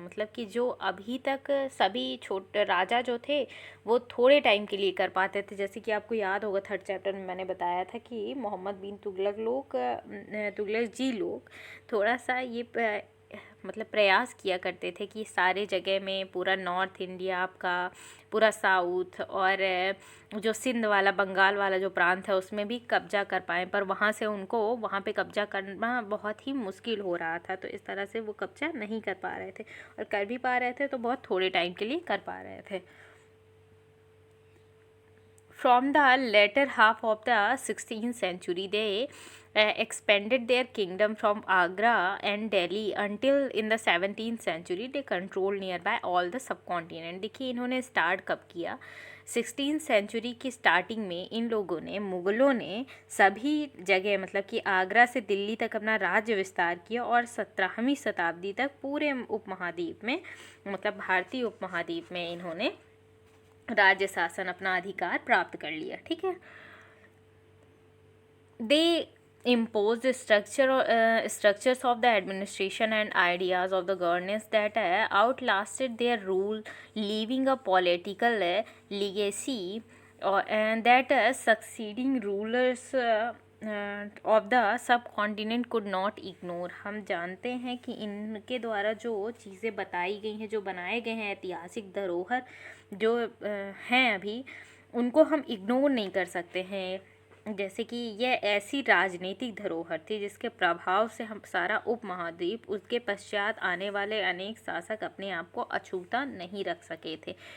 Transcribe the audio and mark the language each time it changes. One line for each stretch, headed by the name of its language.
Hindi: मतलब कि जो अभी तक सभी छोटे राजा जो थे वो थोड़े टाइम के लिए कर पाते थे, जैसे कि आपको याद होगा थर्ड चैप्टर में मैंने बताया था कि मोहम्मद बिन तुगलक जी लोग थोड़ा सा ये मतलब प्रयास किया करते थे कि सारे जगह में पूरा नॉर्थ इंडिया आपका, पूरा साउथ और जो सिंध वाला बंगाल वाला जो प्रांत है उसमें भी कब्जा कर पाएँ, पर वहाँ से उनको वहाँ पे कब्जा करना बहुत ही मुश्किल हो रहा था। तो इस तरह से वो कब्जा नहीं कर पा रहे थे, और कर भी पा रहे थे तो बहुत थोड़े टाइम के लिए कर पा रहे थे।
English: From the latter half of the 16th century, they expanded their kingdom from Agra and Delhi until in the 17th century they controlled nearby all the subcontinent.
Hindi: देखिए इन्होंने स्टार्ट कब किया, 16th सेंचुरी की स्टार्टिंग में इन लोगों ने, मुग़लों ने सभी जगह मतलब कि आगरा से दिल्ली तक अपना राज्य विस्तार किया और 17वीं शताब्दी तक पूरे उपमहाद्वीप में मतलब भारतीय उपमहाद्वीप में इन्होंने राज्य शासन अपना अधिकार प्राप्त कर लिया। ठीक है,
English: They imposed structures of the administration and ideas of the governance that outlasted their rule, leaving a political legacy and that succeeding rulers of the subcontinent could not ignore.
Hindi: हम जानते हैं कि इनके द्वारा जो चीज़ें बताई गई हैं, जो बनाए गए हैं ऐतिहासिक धरोहर जो हैं अभी, उनको हम इग्नोर नहीं कर सकते हैं। जैसे कि यह ऐसी राजनीतिक धरोहर थी जिसके प्रभाव से हम सारा उपमहाद्वीप, उसके पश्चात आने वाले अनेक शासक अपने आप को अछूता नहीं रख सके थे।